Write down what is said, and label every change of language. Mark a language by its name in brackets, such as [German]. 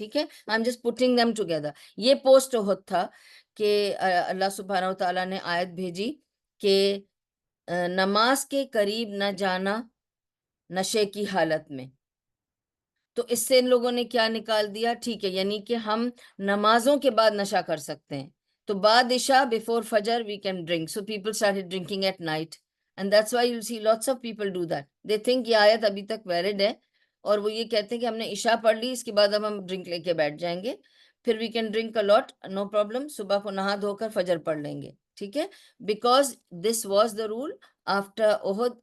[Urdu] ٹھیک ہے, [English] I am just putting them together. [Urdu] یہ پوسٹ احد تھا کہ اللہ سبحانہ و تعالیٰ نے آیت بھیجی کہ نماز کے قریب نہ جانا نشے کی حالت میں. تو اس سے ان لوگوں نے کیا نکال دیا؟ ٹھیک ہے, یعنی کہ ہم نمازوں کے بعد نشہ کر سکتے ہیں. تو بعد عشاء [English] before Fajr we can drink. So people started drinking at night. And that's why you'll see lots of people do that. They think [Urdu] یہ آیت ابھی تک valid ہے اور وہ یہ کہتے ہیں کہ ہم نے عشاء پڑھ لی, اس کے بعد اب ہم ڈرنک لے کے بیٹھ جائیں گے, پھر [English] we can drink a lot, no problem, [Urdu] صبح کو نہا دھو کر فجر پڑھ لیں گے. ٹھیک ہے, [English] because this was the rule after Uhud.